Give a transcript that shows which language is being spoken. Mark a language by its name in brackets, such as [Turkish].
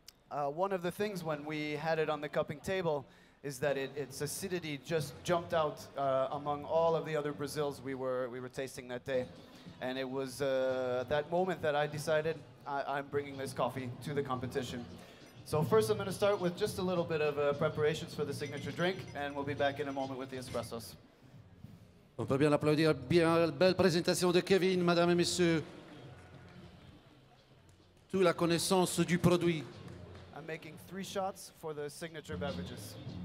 [English] One of the things when we had it on the cupping table is that its acidity just jumped out among all of the other Brazils we were tasting that day. And it was that moment that I decided I'm bringing this coffee to the competition. So first I'm going to start with just a little bit of preparations for the signature drink, and we'll be back in a moment with the espressos. [French] On peut bien l'applaudir. Bien, belle présentation de Kevin, mesdames et messieurs. Toute la connaissance du produit. [English] I'm making 3 shots for the signature beverages.